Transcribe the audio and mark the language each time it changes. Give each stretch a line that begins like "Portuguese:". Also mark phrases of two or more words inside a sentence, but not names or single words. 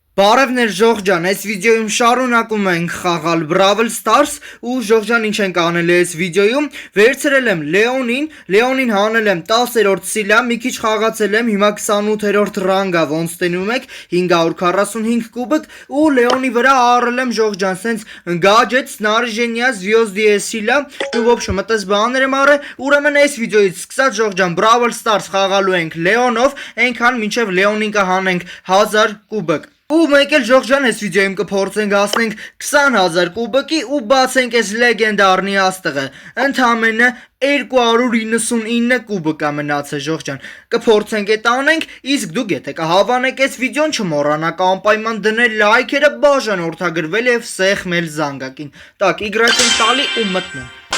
Armenian: Բարևներ Ժողջան, այս վիդեոյում շարունակում ենք խաղալ Brawl Stars ու Ժողջան ինչ ենք անել այս վիդեոյում վերցրել եմ Լեոնին հանել եմ 10-րդ սիլա, մի քիչ խաղացել եմ, հիմա 28-րդ ռանգա ոնց տենում եք 545 կուբիկ ու Լեոնի վրա առել եմ Ժողջան, սենց gadget,
Russian: снаряжение, звездные сила, ну в общем,
Armenian: այդպես բաներ եմ առել, ուրեմն այս վիդեոից սկսած Ժողջան Brawl Stars խաղալու ենք Լեոնով, այնքան մինչև Լեոնին կհանենք 1000 կուբիկ ու մեկ էլ Ժողջան այս վիդեոյում կփորձենք հասնենք 20000 կուբիկի ու բացենք այս լեգենդարնի աստղը ընդամենը 299 կուբիկ է մնացել Ժողջան կփորձենք այդ անենք իսկ դուք եթե կհավանեք այս վիդեոն չմոռանաք անպայման դնել լայքերը բաժանորդագրվել եւ սեղմել զանգակին տակ Y-ին տալի ու մտնում